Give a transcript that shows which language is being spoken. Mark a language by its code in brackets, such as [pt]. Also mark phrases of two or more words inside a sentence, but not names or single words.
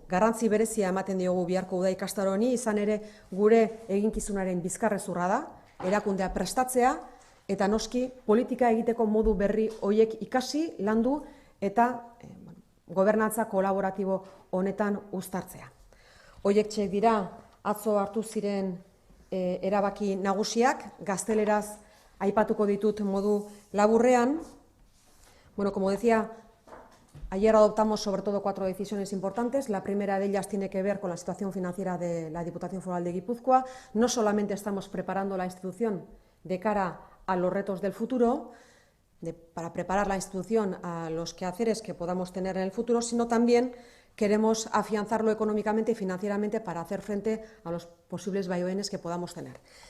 [eu] Garrantzi berezia ematen diogu biharko uda ikastaro honi, izan ere gure eginkizunaren bizkarrezurra da, erakundea prestatzea, eta noski politika egiteko modu berri hoiek ikasi, landu, eta gobernantza kolaboratibo honetan uztartzea. Hoiek txek dira atzo hartu ziren erabaki nagusiak, gazteleraz aipatuko ditut modu laburrean. [es] Bueno, como decía, ayer adoptamos sobre todo 4 decisiones importantes. La primera de ellas tiene que ver con la situación financiera de la Diputación Foral de Guipúzcoa. No solamente estamos preparando la institución de cara a los retos del futuro, para preparar la institución a los quehaceres que podamos tener en el futuro, sino también queremos afianzarlo económicamente y financieramente para hacer frente a los posibles vaivenes que podamos tener.